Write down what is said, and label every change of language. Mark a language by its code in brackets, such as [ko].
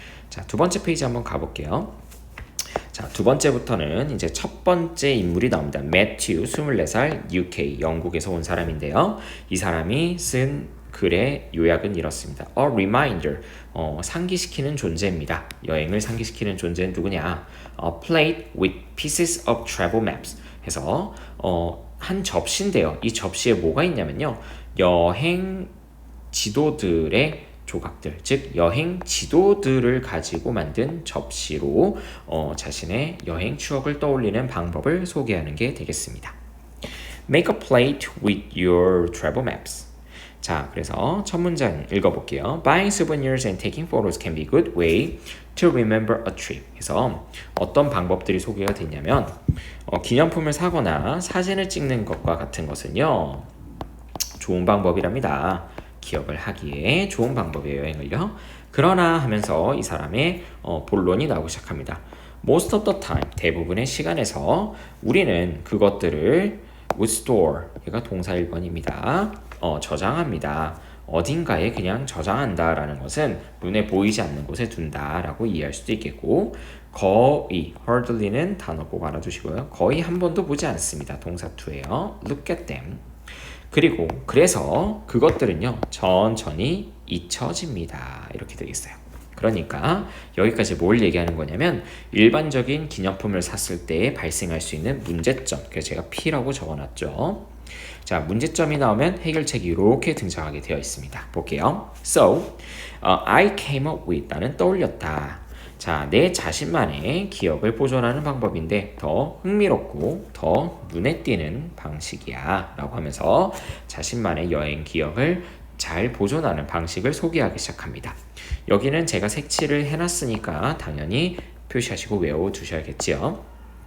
[ko] 자, 두 번째 페이지 한번 가볼게요. 자, 두 번째부터는 이제 첫 번째 인물이 나옵니다. 매튜, 24살, UK, 영국에서 온 사람인데요. 이 사람이 쓴 글의 요약은 이렇습니다. [en] A reminder, [ko] 상기시키는 존재입니다. 여행을 상기시키는 존재는 누구냐? [en] A plate with pieces of travel maps. [ko] 해서 한 접시인데요. 이 접시에 뭐가 있냐면요. 여행 지도들의 조각들, 즉 여행 지도들을 가지고 만든 접시로 자신의 여행 추억을 떠올리는 방법을 소개하는 게 되겠습니다. [en] Make a plate with your travel maps. [ko] 자, 그래서 첫 문장 읽어볼게요. [en] Buying souvenirs and taking photos can be a good way to remember a trip. [ko] 그래서 어떤 방법들이 소개가 됐냐면 기념품을 사거나 사진을 찍는 것과 같은 것은요. 좋은 방법이랍니다. 기억을 하기에 좋은 방법이에요, 여행을요. 그러나 하면서 이 사람의 본론이 나오기 시작합니다. [en] Most of the time, [ko] 대부분의 시간에서 우리는 그것들을 [en] would store, [ko] 얘가 동사 1번입니다. 저장합니다. 어딘가에 그냥 저장한다 라는 것은 눈에 보이지 않는 곳에 둔다 라고 이해할 수도 있겠고 거의, hardly는 단어 꼭 알아두시고요. 거의 한 번도 보지 않습니다. 동사 2예요. [en] Look at them. [ko] 그리고 그래서 그것들은요 천천히 잊혀집니다. 이렇게 되겠어요. 그러니까 여기까지 뭘 얘기하는 거냐면 일반적인 기념품을 샀을 때 발생할 수 있는 문제점. 그래서 제가 P라고 적어놨죠. 자, 문제점이 나오면 해결책이 이렇게 등장하게 되어 있습니다. 볼게요. [en] So, I came up with, [ko] 나는 떠올렸다. 자, 내 자신만의 기억을 보존하는 방법인데 더 흥미롭고 더 눈에 띄는 방식이야 라고 하면서 자신만의 여행 기억을 잘 보존하는 방식을 소개하기 시작합니다. 여기는 제가 색칠을 해놨으니까 당연히 표시하시고 외워두셔야겠지요.